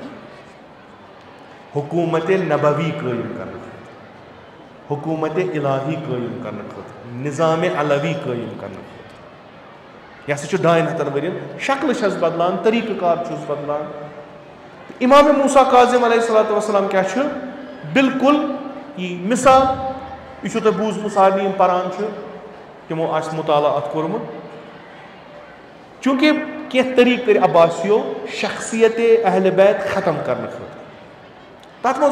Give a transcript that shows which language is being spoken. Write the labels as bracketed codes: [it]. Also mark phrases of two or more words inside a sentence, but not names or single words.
[ks] حکوٗمت نبوی قٲیِم کرنہٕ خٲطرٕ حکوٗمت الہی قٲیِم کرنہٕ خٲطرٕ نظام علوی قٲیِم کرنہٕ خٲطرٕ یہِ ہسا چھُ 2,500 ؤرین شکلہٕ چھس بدلان طریقہٕ کار چھُس بدلان امام موسیٰ کاظم [ar] علیہ الصلوۃ والسلام [ks] کیٛاہ چھُ بالکل یہِ مثال یہ چھُ تۄہہِ بوٗزمُت سارنٕے یِم پران چھِ تِمو آسہِ مطالعہ اتھ کوٚرمُت چوٗنٛکہِ کینٛہہ طریٖقہٕ کٔرۍ عباسیو شخصیت اہلِ بیت ختم کرنہٕ خٲطرٕ تتھ منٛز